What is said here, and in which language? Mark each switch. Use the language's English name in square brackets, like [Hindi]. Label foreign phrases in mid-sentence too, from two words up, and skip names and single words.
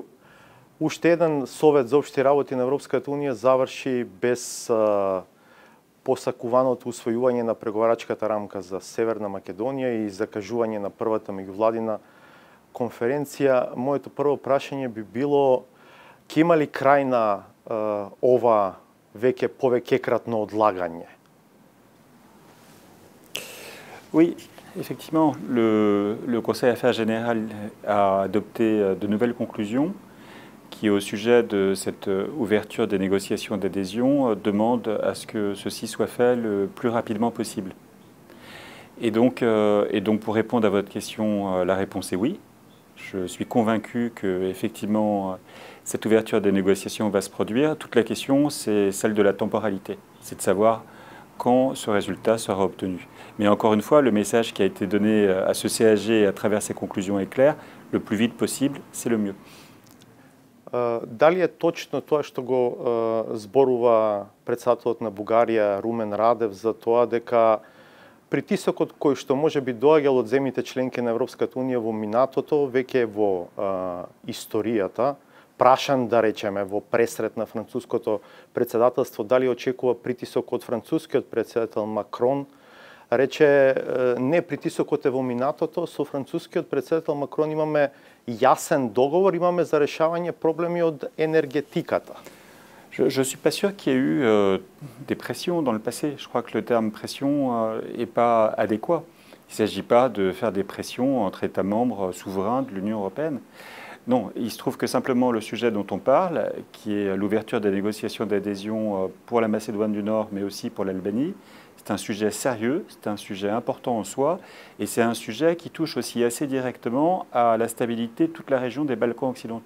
[Macedonian] Уште еден Совет за општи работи на Европската унија заврши без посакуваното усвојување на преговарачката рамка за Северна Македонија и закажување на првата меѓувладина конференција. Моето прво прашање би било: ќе има ли крај на ова веќе повеќекратно одлагање? [French] Oui, effectivement, le Conseil Affaires Générales a adopté de nouvelles conclusions qui, au sujet de cette ouverture des négociations d'adhésion, demandent à ce que ceci soit fait le plus rapidement possible. Et donc pour répondre à votre question, la réponse est oui. Je suis convaincu que, effectivement, cette ouverture des négociations va se produire. Toute la question, c'est celle de la temporalité. C'est de savoir quand ce résultat sera obtenu. Mais encore une fois, le message qui a été donné à ce CAG à travers ces conclusions est clair: le plus vite possible, c'est le mieux. [Macedonian] Дали е точно тоа што го зборува претседателот на Бугарија Румен Радев за тоа дека притисокот кој што може би доаѓал од земјите членки на Европската унија во минатото веќе е во историјата, прашан, да речеме, во пресрет на француското председателство, дали очекува притисок од францускиот председател Макрон? Рече, не, притисокот е во минатото, со францускиот председател Макрон имаме јасен договор, имаме за решавање проблеми од енергетиката. [French] Je ne suis pas sûr qu'il y ait eu des pressions dans le passé. Je crois que le terme pression n'est pas adéquat. Il ne s'agit pas de faire des pressions entre États membres souverains de l'Union européenne. Non, il se trouve que simplement le sujet dont on parle, qui est l'ouverture des négociations d'adhésion pour la Macédoine du Nord, mais aussi pour l'Albanie, c'est un sujet sérieux, c'est un sujet important en soi, et c'est un sujet qui touche aussi assez directement à la stabilité de toute la région des Balkans occidentaux.